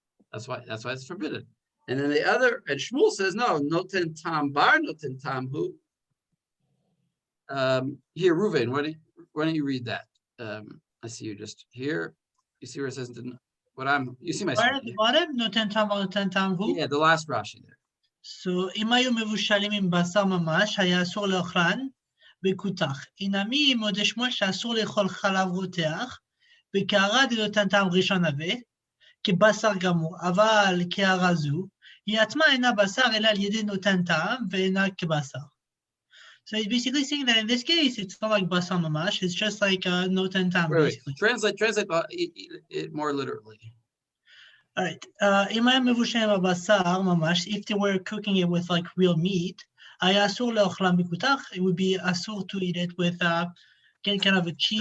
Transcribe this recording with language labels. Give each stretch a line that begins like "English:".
English: That's why it's forbidden. And then the other, and Shmuel says no,
Hebrew: noten tam bar noten tam hu.
English: Here, Ruvain, why don't you read that? I see you just here. You see where it says you see my Where screen,
Hebrew: at the bottom? Noten tam bar noten tam hu.
English: yeah, the last Rashi there.
Hebrew: So, אם היו מבושלים עם בשר ממש, היה אסור לאוכלן בכותח. הנמי מודה שמואל שאסור לאכול חלב רותח, בקערה דנותן טעם ראשון הווה, כבשר גמור, אבל קערה זו, היא עצמה אינה בשר, אלא על ידי נותן טעם, ואינה כבשר.
English: So he's basically saying that in this case, it's not like basar mamash, it's just like noten tam, basically. Translate it more literally. All right.
Hebrew: אם היה מבושל עם הבשר ממש,
English: if they were cooking it with like real meat,
Hebrew: היה אסור לאוכלם בכותח,
English: it would be אסור to eat it with kind of a cheese